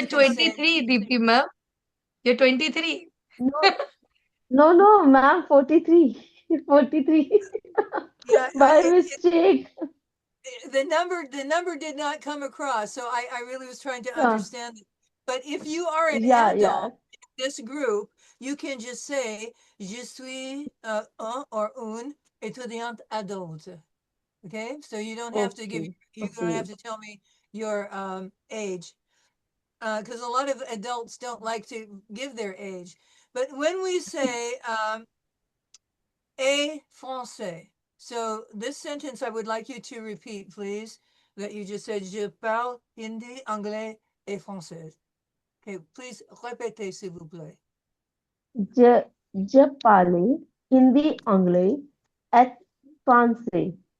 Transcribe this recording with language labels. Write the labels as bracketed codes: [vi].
[en] you can say 23, Deepti ma'am. You're 23. No, no, ma'am, 43. 43. yeah. By mistake. The number did not come across, so I really was trying to Yeah, understand it. But if you are an yeah, adult yeah. in this group, you can just say [fr] je suis un or une étudiante adulte. [en] Okay, so you don't have to give Okay, you don't okay. have to tell me your age, because a lot of adults don't like to give their age. But when we say [fr] et français. [en] So this sentence I would like you to repeat, please, that you just said, [fr] je parle hindi, anglais et français. [en] Okay, please [fr] répétez, s'il vous plaît. Je parle hindi, anglais et français.